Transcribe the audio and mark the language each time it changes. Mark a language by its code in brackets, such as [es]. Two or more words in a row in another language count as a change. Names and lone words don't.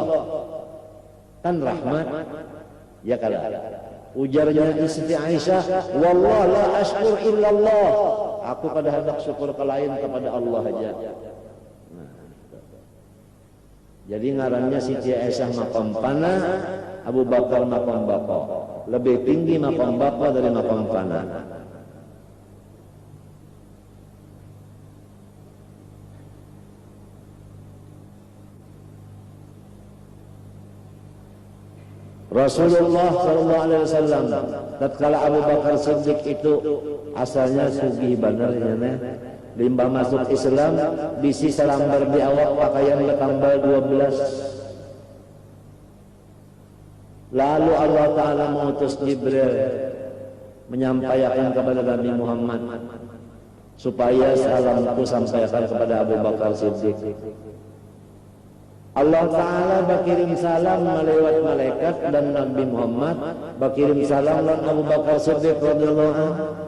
[id] Kan rahmat. Ya kalau ujarnya Siti Aisyah, [ar] والله لا أشكر إلا الله. [bjn] Aku kada hendak syukur ke lain kepada Allah aja. [id] Nah, jadi ngarannya Siti Aisyah maqam fana, Abu Bakar maqam baqa. Lebih tinggi maqam baqa dari maqam fana. [bjn] Rasulullah [ar] صلى الله عليه وسلم [bjn] tatkala Abu Bakar Siddiq itu asalnya sugih benernya limbah masuk Islam bisi salambar di awak pakaian tanggal 12. [id] Lalu Allah Ta'ala mengutus Jibril menyampaikan kepada Nabi Muhammad supaya salamku sampaikan kepada Abu Bakar Siddiq. Allah Ta'ala berkirim salam melewat malaikat dan Nabi Muhammad berkirim salam dan Abu Bakar Siddiq [ar] رضي الله عنه.